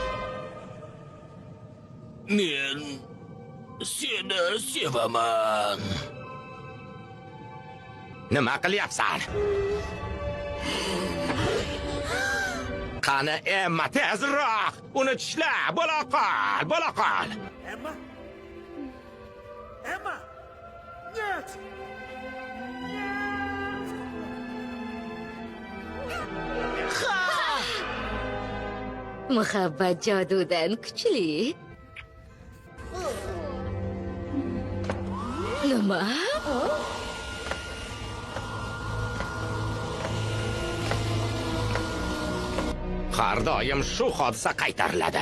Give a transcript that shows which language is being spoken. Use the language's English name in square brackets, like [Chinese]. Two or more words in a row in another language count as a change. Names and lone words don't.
[Uzbek] Men seni sevaman. Nima qilyapsan? Qani Emma, tezroq! Uni tishla, bo'la qol, bo'la qol. [Russian] Эмма? Эмма! Нет! [Uzbek] Muhabbat jodudan kuchli. Nima? Har doim shu hodisa qaytariladi.